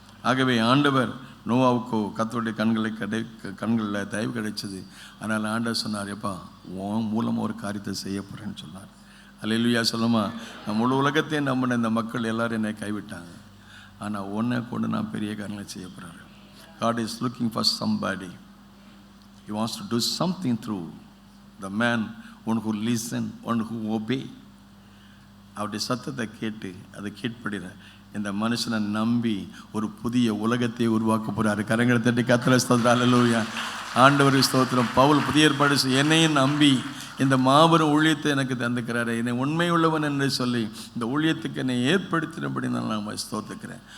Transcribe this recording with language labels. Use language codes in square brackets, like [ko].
[ta] ஆகவே ஆண்டவர் நோவாவுக்கோ கர்த்தருடைய கண்களில் தயவு கிடைச்சது. அதனால் ஆண்டவர் சொன்னார், எப்பா உன் மூலமாக ஒரு காரியத்தை செய்ய போகிறேன்னு சொன்னார். அல்லேலூயா. சொல்லுமா, நான் முழு உலகத்தையும் நம்பின இந்த மக்கள் எல்லோரும் என்னை கைவிட்டாங்க, ஆனால் ஒன்றை கொண்டு நான் பெரிய காரியங்களை செய்ய போகிறேன். [en] God is looking for somebody. He wants to do something through the man, one who listen, one who obey. [ta] அவருடைய சத்தத்தை கேட்டு அதை கேட்படுகிற இந்த மனுஷனை நம்பி ஒரு புதிய உலகத்தை உருவாக்க போகிறாரு. கரங்களை தட்டி கர்த்தரை ஸ்தோத்திரம். அல்லேலூயா. ஆண்டவர் ஸ்தோத்திரம். பவுல் புதிய ஏற்பாடு என்னையும் நம்பி இந்த மாபெரும் ஊழியத்தை எனக்கு தந்துக்கிறாரு, என்னை உண்மை உள்ளவன் என்று சொல்லி இந்த ஊழியத்துக்கு என்னை ஏற்படுத்தினபடி நான் ஸ்தோத்திக்கிறேன்.